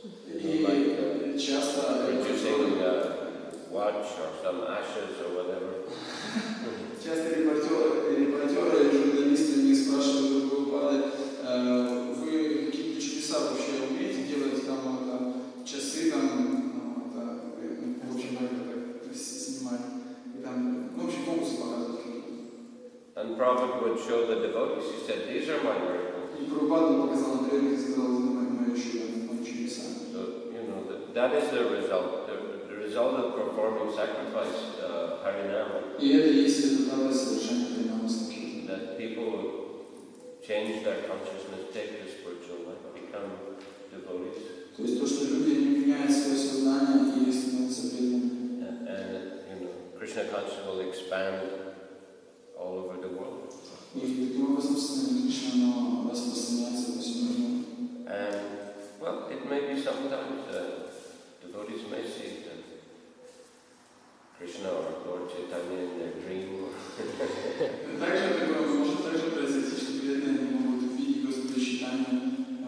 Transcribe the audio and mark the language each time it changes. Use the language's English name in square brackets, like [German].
[English] Like producing a watch or some ashes or whatever. [Russian] Часто репортеры и журналисты мне спрашивают, Прабхупада, вы какие-то чудеса вообще умеете делать, часы, в общем, это снимать, в общем, фокусы показывать. [English] And Prabhupada would show the devotees, he said, these are my miracles. [Russian] И Прабхупада показал на трейлере и сказал, мои чудеса. [English] So, that is the result. The result of performing sacrifice, Harinam. [Russian] И это есть результаты совершения Харинама Санкиртана. [English] That people change their consciousness, take the spiritual life, become devotees. [Russian] То есть то, что люди не меняют свое сознание и становятся преданными. [English] And Krishna consciousness will expand all over the world. [Russian] И таким образом сознание Кришны распространяется по всему миру. [English] And well, it may be sometimes devotees may see Krishna or Lord Chaitanya in their dream. [Russian] Также такое может также произойти, что преданные могут увидеть Господа Чайтанью